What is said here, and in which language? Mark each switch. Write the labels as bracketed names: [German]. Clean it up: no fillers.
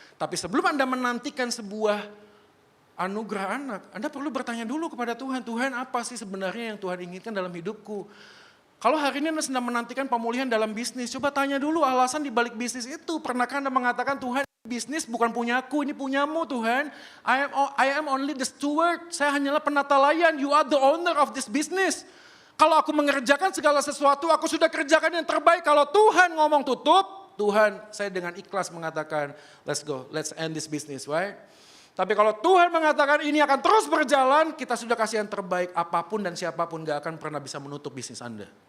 [Indonesian] Tapi sebelum Anda menantikan sebuah anugerah anak, Anda perlu bertanya dulu kepada Tuhan, Tuhan apa sih sebenarnya yang Tuhan inginkan dalam hidupku? Kalau hari ini Anda sedang menantikan pemulihan dalam bisnis, coba tanya dulu alasan di balik bisnis itu. Pernahkah Anda mengatakan, Tuhan bisnis bukan punyaku, ini punyamu Tuhan. [English] I am only the steward, [Indonesian] saya hanyalah penata layan, [English] you are the owner of this business. [Indonesian] Kalau aku mengerjakan segala sesuatu, aku sudah kerjakan yang terbaik. Kalau Tuhan ngomong tutup, Tuhan saya dengan ikhlas mengatakan, [English] let's go, let's end this business, right? [Indonesian] Tapi kalau Tuhan mengatakan ini akan terus berjalan, kita sudah kasih yang terbaik, apapun dan siapapun gak akan pernah bisa menutup bisnis Anda.